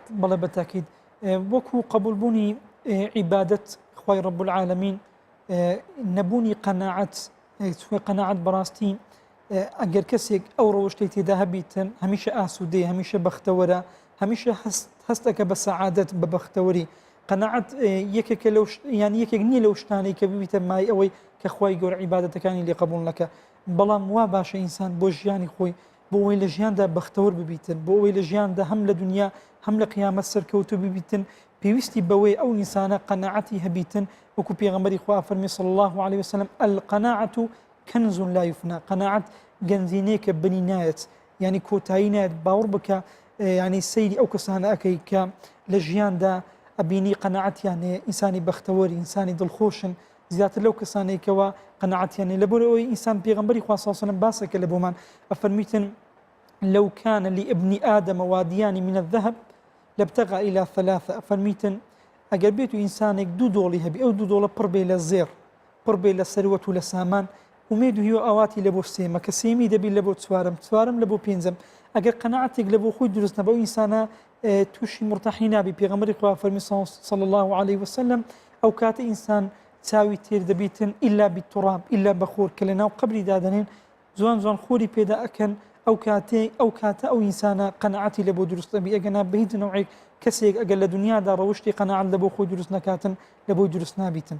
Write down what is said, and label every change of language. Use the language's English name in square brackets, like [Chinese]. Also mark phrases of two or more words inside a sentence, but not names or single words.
[Central Kurdish] بەڵێ بەتاکید وەکو قبولبوونی عیبادەت خوای [Arabic] رب العالمین [Central Kurdish] نەبوونی قەناعەت بەڕاستی ئەگەر کەسێک ئەو ڕۆشتەی تێدا هەبیتن هەمیشە ئاسوودەی هەمیشە بەختەوەرە هەمیشە هەستەکە بە سەعادەت بە بەختەوەری قەناعەت یەکێکە یان یەکێک نییە لەو شتانەی کە ببیتە مای ئەوەی کە خوای گەورە عیبادەتەکانی لێ قبوڵ نەکە بەڵام وا باشە ئینسان بۆ ژیانی خۆی بۆ ئەوەی لە ژیاندا بەختەوەر ببیتن بۆ ئەوەی لە ژیاندا هەم لە دنیا هەم لە قیامەت سەرکەوتو ببیتن پێویستی بەوەی ئەو ئینسانە قەناعەتی هەبیتن وەکو پێغەمبەری خوا فەرمی [Arabic] صلی الله عليه وسلم القەناعەت كنز لا يفنى [Central Kurdish] قەناعەت گەنجینەیەکە بنی نایەت ینی کۆتایی نایەت باوەڕ بکە ینی سەیری ئەو کەسانە ئەەکەی کە لە ژیاندا ئەبینی قەناعەتیانێ ئینسانی بەختەوەری ئینسانی دڵخۆشن زیاتر لەو کەسانێکەوە قەناعەتیانێ لەبەر ئەوەی ئینسان پێغەمبەری خوا [Arabic] صلی الله عليه وسلم [Central Kurdish] باسەکە لە بۆمان ئەفەرمیتن [Arabic] لو كان لابن آدم واديان من الذهب لابتغى إلى ثلاثة [Central Kurdish] أفرميتن ئەگەر بێت و ئینسانێک دوو دۆڵی هەبی ئەو دوو دۆڵە پڕ بێ لە زێر پڕ بێ لە سەروەت و لە سامان ومێد و هیوە ئاواتی لە بۆ سێمە کە سێمی دەبی لە بۆ چوارم لە بۆ پێنجەم ئەگەر قەناعەتێک لە بۆ خۆی دروست نەبە ئینسانە تووشی مرتەحی نابی پێغەمبەری خوا فەرمی [Arabic] صلی الله عليه وسلم [Central Kurdish] ئەو کاتە ئینسان چاوی تێر دەبیتن [Arabic] ئیلا بالتراب [Central Kurdish] ئیلا بەخۆر کە لە ناو قەبری دادەنێن جوان جوان خۆری پێدا ئەکەن ئەو کاتە ئەو ئینسانە قەناعەتی لە بۆ دروست دەبی ئەگەنا بە هیچ نەوعێک کەسێک ئەگەر لە دنیادا ڕەوشتی قەناعەت لە بۆ خۆی دروست نەکاتن لە بۆی دروست نابیتن